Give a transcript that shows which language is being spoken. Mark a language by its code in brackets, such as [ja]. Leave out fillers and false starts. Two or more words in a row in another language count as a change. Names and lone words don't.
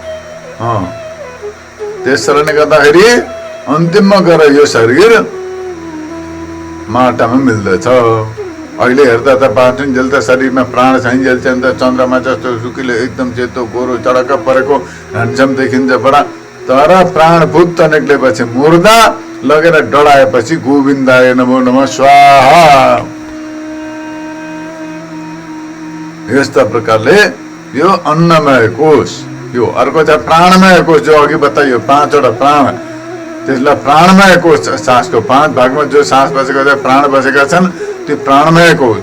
[ne] त्यस कारणले गर्दाखेरि अन्तिममा गएर यो शरीर माटामा मिल्दछ। अहिले हेर्दा त बाँचुन्जेल त शरीरमा प्राण छैन्जेल चाहिँ त चन्द्रमा जस्तो सुकिलो एकदम सेतो गोरो चडक्क परेको ह्यान्डसम देखिन्छ बडा, तर प्राण भुत निक्लेपछि मुर्दा लगेर डढाएपछि [sa] गोविन्दाय नमो नमः स्वाहा। [ne] यस्ता प्रकारले यो अन्नमय कोष। यो अर्को छ प्राणमय कोष, जो अघि बताइयो 5वटा प्राण, त्यसलाई प्राणमय कोष। सासको 5 भागमा जो सास बसेका छ, प्राण बसेका छन्, त्यो प्राणमय कोष।